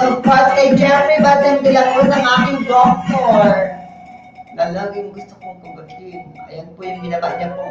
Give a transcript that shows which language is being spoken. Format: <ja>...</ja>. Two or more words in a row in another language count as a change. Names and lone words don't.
<en>Of course,</en> <tl>kay Jeffrey Batem de la Cruz, ang aking doctor. Na laging gusto kong kubatin. Ayan po yung binaba niya po.</tl>